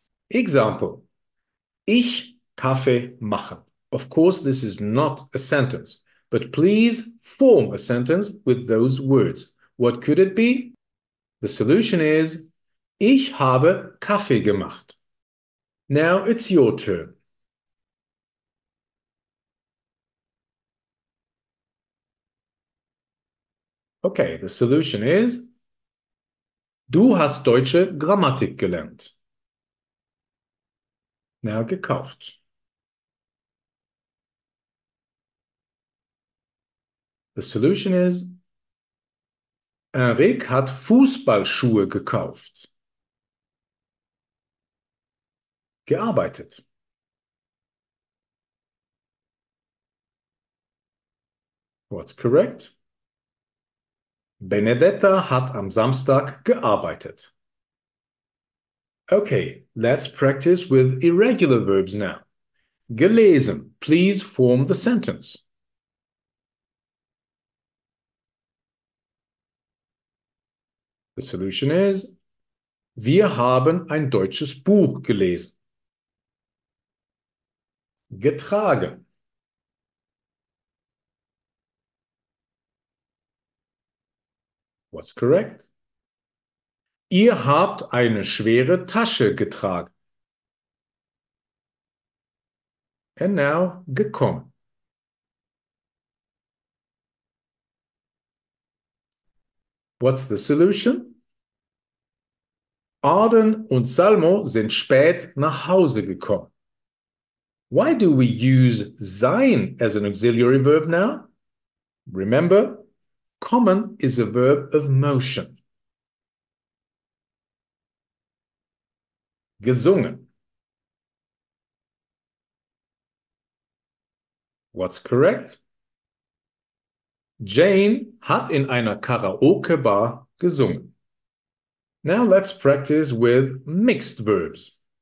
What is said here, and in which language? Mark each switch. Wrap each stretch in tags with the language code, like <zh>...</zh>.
<de>Example, ich Kaffee machen.</de> <en>Of course, this is not a sentence, but please form a sentence with those words. What could it be? The solution is,</en> <de>ich habe Kaffee gemacht.</de> <en>Now it's your turn. Okay, the solution is,</en> <de>du hast deutsche Grammatik gelernt.</de> <en>Now gekauft. The solution is,</en> <de>Enric hat Fußballschuhe gekauft. Gearbeitet.</de> <en>What's correct?</en> <de>Benedetta hat am Samstag gearbeitet.</de> <en>Okay, let's practice with irregular verbs now. Gelesen. Please form the sentence. The solution is,</en> <de>wir haben ein deutsches Buch gelesen. Getragen.</de> <en>What's correct?</en> <de>Ihr habt eine schwere Tasche getragen.</de> <en>And now, gekommen. What's the solution?</en> <de>Arden und Salmo sind spät nach Hause gekommen.</de> <en>Why do we use sein as an auxiliary verb now? Remember, kommen is a verb of motion.</en> <de>Gesungen.</de> <en>What's correct?</en> <de>Jane hat in einer Karaoke-Bar gesungen.</de> <en>Now let's practice with mixed verbs.</en>